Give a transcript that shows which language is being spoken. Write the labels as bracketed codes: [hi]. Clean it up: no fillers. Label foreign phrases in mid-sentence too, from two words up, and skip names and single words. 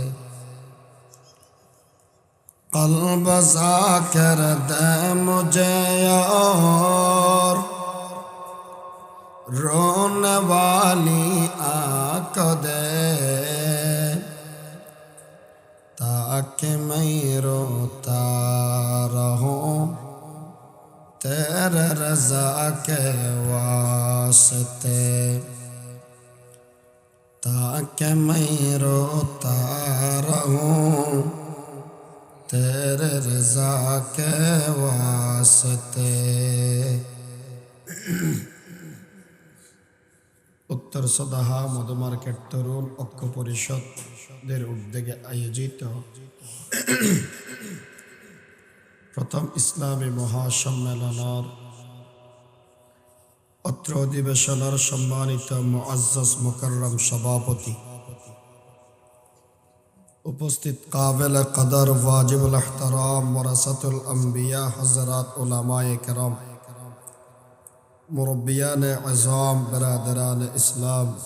[ur] قلب ذاکر دے مجھے اور رونے والی آنکھ دے، تاکہ میں روتا رہوں تیرے رضا کے واسطے، تاکہ میں روتا رہوں تیرے رضا کے واسطے۔ [bn] উত্তর সদাহা মধুমার্কেট তরুণ ঐক্য পরিষদের উদ্যোগে আয়োজিত প্রথম ইসলামী মহাসম্মেলনের অত্র অধিবেশনের সম্মানিত [ur] معزز مکرم [bn] সভাপতি, উপস্থিত [ur] قابل قدر واجب الاحترام وارثۃ الانبیاء حضرت علمائے کرام، مربیان اعظم، برادران اسلام,